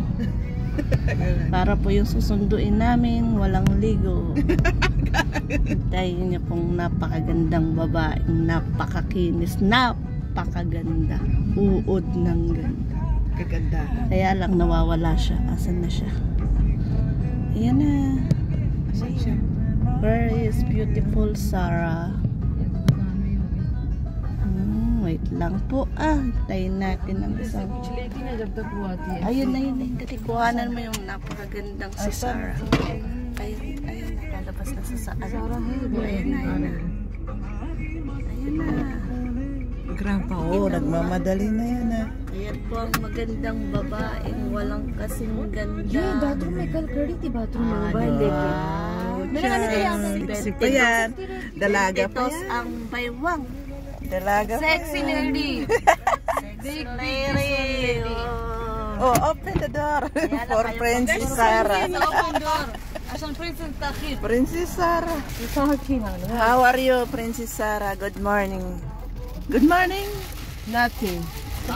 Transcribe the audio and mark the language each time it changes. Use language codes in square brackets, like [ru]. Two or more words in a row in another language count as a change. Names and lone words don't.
[tl] Para po yung susunduin namin, walang ligo. Hintayin niyo pong napakagandang babae, napakakinis, napakaganda. Uod ng ganda. Kaganda. Kaya lang nawawala siya. Asan na siya? Ayan na. Asan siya? [en] Where is beautiful Sarah? [tl] Wait lang po. Hintayin natin ang isang. Ayun na yun. Dati kuhanan mo yung napakagandang si Sarah. Ayun. Nakalabas na sa saan. Ayun na. Ayun na. Grandpa, nagmamadali na yan, ah. Ayan po ang magandang babaeng walang kasing ganda. [hi] बाथरूम में कल खड़ी थी बाथरूम में मोबाइल लेके [tl] Meron ka na sexy pa yan. Dalaga pa yan. ang baywang. Dalaga pa Sexy yan. [en] lady. Big lady. Oh, open the door for Princess Sarah. Open door. عشان princess تأخير. Princess Sarah. How are you, Princess Sarah? Good morning. Good morning.